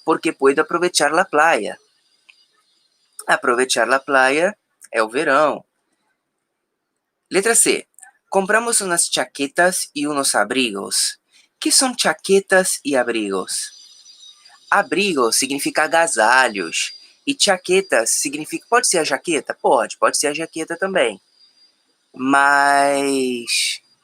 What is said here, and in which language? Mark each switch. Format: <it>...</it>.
<es>Porque puedo aprovechar la playa. Aprovechar la playa</es> <pt>é o verão. Letra C.</pt> <es>Compramos unas chaquetas e unos abrigos.</es> <pt>Que são chaquetas e abrigos? Abrigo significa agasalhos. E chaquetas significa... Pode ser a jaqueta? Pode ser a jaqueta também. Mas...</pt>